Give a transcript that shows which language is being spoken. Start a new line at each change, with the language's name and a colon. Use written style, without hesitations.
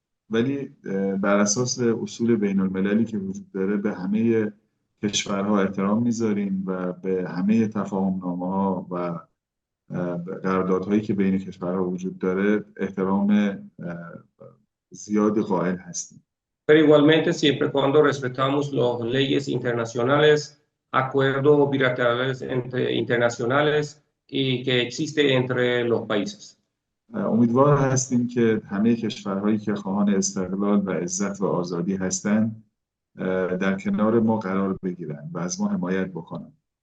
Persian: ولی بر اساس اصول بین المللی که وجود داره به همه کشورها احترام میذاریم و به همه تفاهم‌نامه‌ها و قراردادهایی که بین کشورها وجود داره احترام زیادی قائل هستیم.
Spanish: Pero igualmente siempre cuando respetamos las leyes internacionales, acuerdos bilaterales internacionales y que existe entre los países.
Persian: امیدوار هستیم که همه کشورهایی که خواهان استقلال و عزت و آزادی هستند در کنار ما قرار بگیرند و از ما حمایت بکنند.